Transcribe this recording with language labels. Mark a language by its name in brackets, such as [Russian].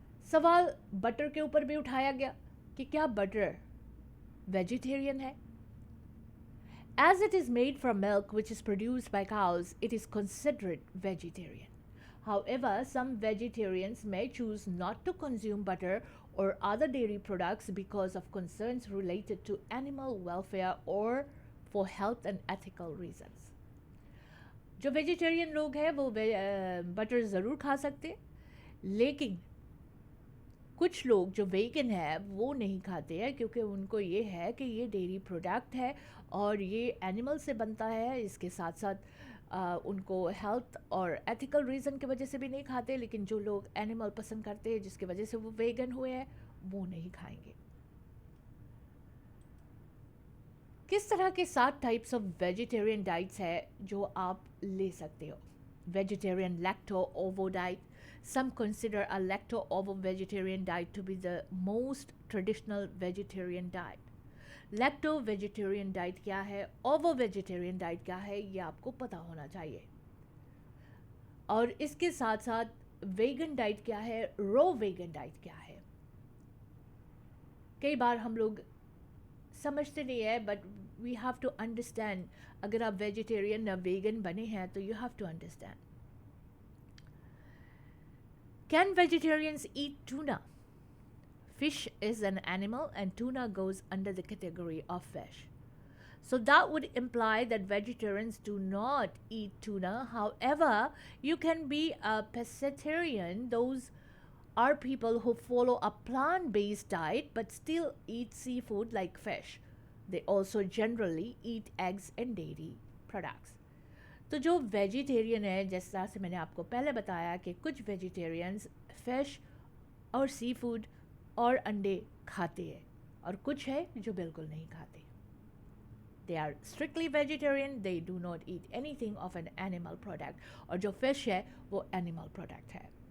[Hindi] सवाल बटर के ऊपर भी उठाया गया कि क्या बटर वेजिटेरियन है? [English] As it is made from milk which is produced by cows, it is considered vegetarian. However, some vegetarians may choose not to consume butter or other dairy products because of concerns related to animal welfare or for health and ethical reasons. [Hindi] जो vegetarian लोग हैं वो butter ज़रूर खा सकते, लेकिन कुछ लोग जो वेगन है वो नहीं खाते हैं, क्योंकि उनको ये है कि ये डेयरी प्रोडक्ट है और ये एनिमल से बनता है। इसके साथ साथ उनको हेल्थ और एथिकल रीज़न की वजह से भी नहीं खाते, लेकिन जो लोग एनिमल पसंद करते हैं जिसकी वजह से वो वेगन हुए हैं वो नहीं खाएंगे। किस तरह के [English] 7 types of vegetarian diets [Hindi] है जो आप ले सकते हो? [English] Vegetarian lacto ovo diet. Some consider a lacto-ovo vegetarian diet to be the most traditional vegetarian diet. [Hindi] Lacto vegetarian diet क्या है, ovo vegetarian diet क्या है, ये आपको पता होना चाहिए। और इसके साथ साथ वेगन डाइट क्या है, रो वेगन डाइट क्या है। कई बार हम लोग समझते नहीं है, [English] But we have to understand. [Hindi] अगर आप वेजिटेरियन या वेगन बने हैं तो [English] You have to understand. Can vegetarians eat tuna? Fish is an animal and tuna goes under the category of fish. So that would imply that vegetarians do not eat tuna. However, you can be a pescatarian. Those are people who follow a plant-based diet but still eat seafood like fish. They also generally eat eggs and dairy products. [Hindi] तो जो vegetarian है, जिस तरह से मैंने आपको पहले बताया कि कुछ वेजिटेरियंस फिश और सी फूड और अंडे खाते हैं, और कुछ है जो बिल्कुल नहीं खाते। [English] they are strictly vegetarian, they do not eat anything of an animal product, [Hindi] और जो फिश है वो एनिमल प्रोडक्ट है।